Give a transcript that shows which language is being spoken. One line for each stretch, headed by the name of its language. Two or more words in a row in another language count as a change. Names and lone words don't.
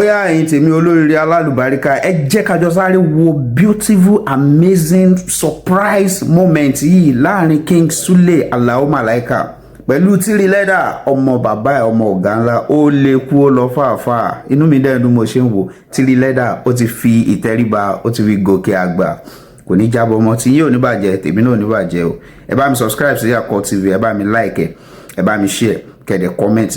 Yoruba: Bóyá ẹ̀yin tèmi olóríire alálùbáríkà, ẹ jẹ́ ká jọ sáré wo
English: beautiful, amazing surprise moment
Yoruba: yìí láàrin King Sule Alao Malaika pẹ̀lú Three Leather, ọmọ bàbá ẹ̀, ọmọ ọ̀gá ńlá, ó lè kú, ó lọ fàáfàá. Inú mi dẹ̀ dùn mo ṣe ń wò. Three Leather, ó ti fi ìtẹríba, ó ti fi gòkè àgbà. Kò ní jábọ́ mọ́, tí yín ò ní bàjẹ́, tèmi náà ò ní bàjẹ́ o. Ẹ bá mi subscribe sí Yakult T V, ẹ bá mi like ẹ, ẹ bá mi share, kẹ́ dẹ̀ comment.